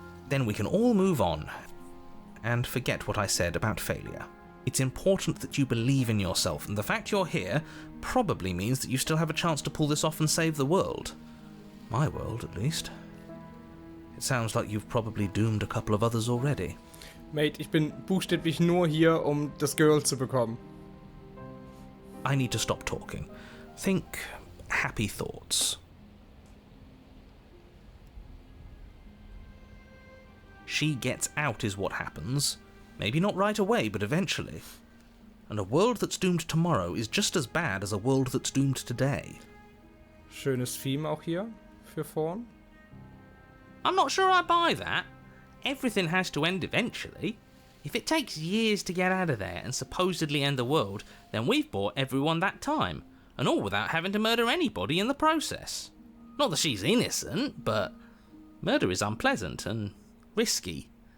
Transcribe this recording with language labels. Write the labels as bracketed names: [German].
[English] Then we can all move on and forget what I said about failure. It's important that you believe in yourself, and the fact you're here probably means that you still have a chance to pull this off and save the world. My world, at least. It sounds like you've probably doomed a couple of others already. [German] Mate, ich bin buchstäblich nur hier, um das Girl zu bekommen. [English] I need to stop talking. Think happy thoughts. She gets out is what happens. Maybe not right away, but eventually. And a world that's doomed tomorrow is just as bad as a world that's doomed today. [German] Schönes Theme auch hier für Thorn. [English] I'm not sure I buy that. Everything has to end eventually. If it takes years to get out of there and supposedly end the world, then we've bought everyone that time, and all without having to murder anybody in the process. Not that she's innocent, but murder is unpleasant and risky.